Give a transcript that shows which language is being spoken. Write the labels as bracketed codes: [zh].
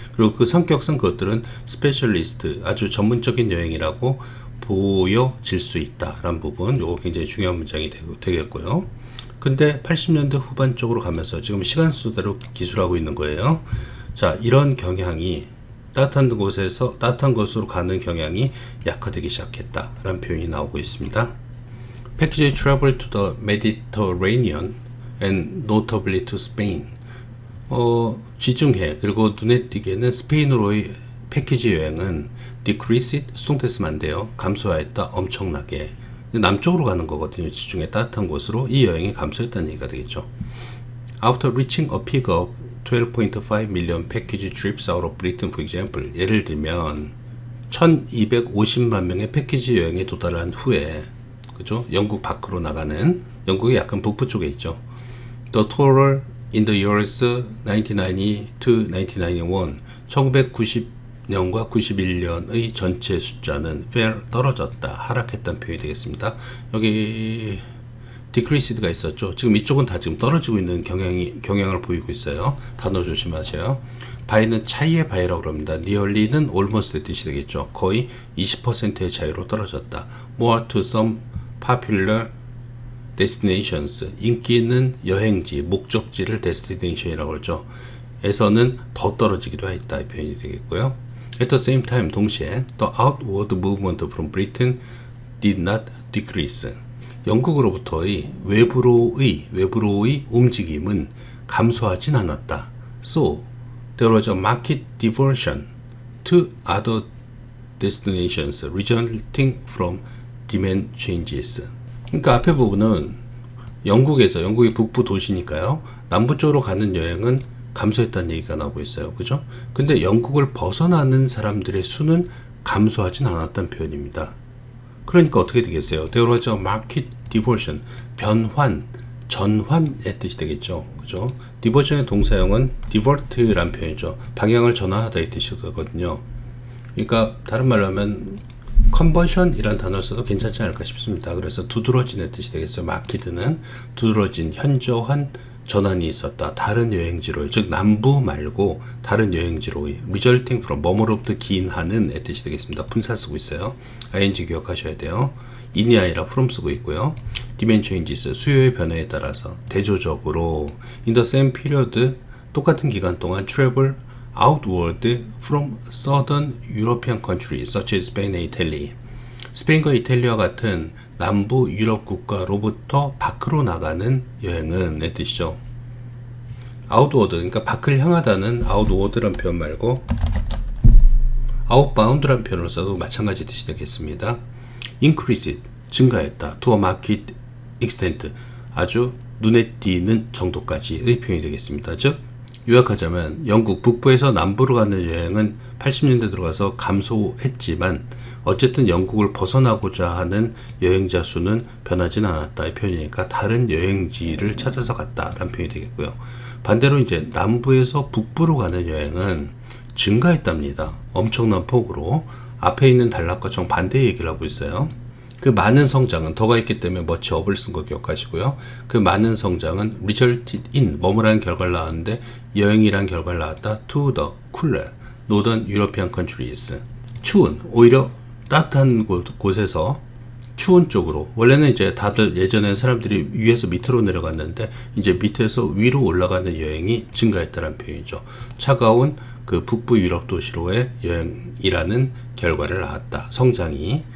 [ko] 그리고 그 성격상 그것들은 스페셜리스트, 아주 전문적인 여행이라고 보여질 수 있다라는 부분, 요거 굉장히 중요한 문장이 되겠고요. 근데 80년대 후반 쪽으로 가면서 지금 시간 순서대로 기술하고 있는 거예요. 자, 이런 경향이 따뜻한 곳에서 따뜻한 곳으로 가는 경향이 약화되기 시작했다라는 표현이 나오고 있습니다. [en] Package travel to the Mediterranean and notably to Spain. [ko] 지중해 그리고 눈에 띄게는 스페인으로의 패키지 여행은 decreased, 수동태쓰면 안 돼요. 감소하였다. 엄청나게. 남쪽으로 가는 거거든요. 지중해 따뜻한 곳으로 이 여행이 감소했다는 얘기가 되겠죠. [en] After reaching a peak of 12.5 million package trips out of Britain, for example, [ko] 예를 들면 1250만 명의 패키지 여행에 도달한 후에, 그죠? 영국 밖으로 나가는, 영국이 약간 북부 쪽에 있죠. [en] The total in the years 1990 to 1991, [ko] 1990년과 91년의 전체 숫자는 fell, 떨어졌다, 하락했다는 표현이 되겠습니다. 여기 decreased가 있었죠. 지금 이쪽은 다 지금 떨어지고 있는 경향을 보이고 있어요. 단어 조심하세요. by는 차이의 by라고 합니다. nearly는 almost의 뜻이 되겠죠. 거의 20%의 차이로 떨어졌다. [en] more to some popular destinations, [ko] 인기 있는 여행지, 목적지를 destination이라고 그러죠. 에서는 더 떨어지기도 했다. 이 표현이 되겠고요. [en] At the same time, [ko] 동시에 [en] the outward movement from Britain did not decrease. [ko] 영국으로부터의 외부로의 움직임은 감소하진 않았다. [en] So, there was a marked diversion to other destinations resulting from demand changes. [ko] 그러니까 앞에 부분은 영국이 북부 도시니까요. 남부 쪽으로 가는 여행은 감소했다는 얘기가 나오고 있어요. 그죠? 근데 영국을 벗어나는 사람들의 수는 감소하진 않았다는 표현입니다. 그러니까 어떻게 되겠어요? [en] There was a marked diversion. [ko] 변환, 전환의 뜻이 되겠죠. 그죠? diversion의 동사형은 divert라는 표현이죠. 방향을 전환하다 이 뜻이 되거든요. 그러니까 다른 말로 하면 컨버션이란 단어를 써도 괜찮지 않을까 싶습니다. 그래서 두드러진의 뜻이 되겠어요. 마키드는 두드러진, 현저한 전환이 있었다. 다른 여행지로, 즉 남부 말고 다른 여행지로, [en] resulting from [ko] 뭐뭐로부터 기인하는의 뜻이 되겠습니다. 분사 쓰고 있어요. ing 기억하셔야 돼요. in이 아니라 from 쓰고 있고요. [en] demand changes, [ko] 수요의 변화에 따라서 대조적으로 [en] in the same period, [ko] 똑같은 기간 동안 [en] travel outward from southern European countries such as Spain and Italy. [ko] 스페인과 이탈리아와 같은 남부 유럽 국가로부터 밖으로 나가는 여행은 의 뜻이죠. outward, 그러니까 밖을 향하다는 outward란 표현 말고 outbound란 표현을 써도 마찬가지 뜻이 되겠습니다. increase, 증가했다. [en] to a market extent, [ko] 아주 눈에 띄는 정도까지의 표현이 되겠습니다. 즉 요약하자면 영국 북부에서 남부로 가는 여행은 80년대 들어가서 감소했지만 어쨌든 영국을 벗어나고자 하는 여행자 수는 변하진 않았다 이 표현이니까 다른 여행지를 찾아서 갔다라는 표현이 되겠고요. 반대로 이제 남부에서 북부로 가는 여행은 증가했답니다. 엄청난 폭으로. 앞에 있는 단락과 정반대의 얘기를 하고 있어요. 그 많은 성장은 더가 있기 때문에 much of을 쓴 거 기억하시고요. 그 많은 성장은 [en] resulted in [ko] 뭐뭐라는 결과를 낳았는데 여행이란 결과를 낳았다. [en] to the cooler northern European countries. [ko] 추운, 오히려 따뜻한 곳에서 추운 쪽으로. 원래는 이제 다들 예전엔 사람들이 위에서 밑으로 내려갔는데 이제 밑에서 위로 올라가는 여행이 증가했다는 표현이죠. 차가운 그 북부 유럽 도시로의 여행이라는 결과를 낳았다. 성장이.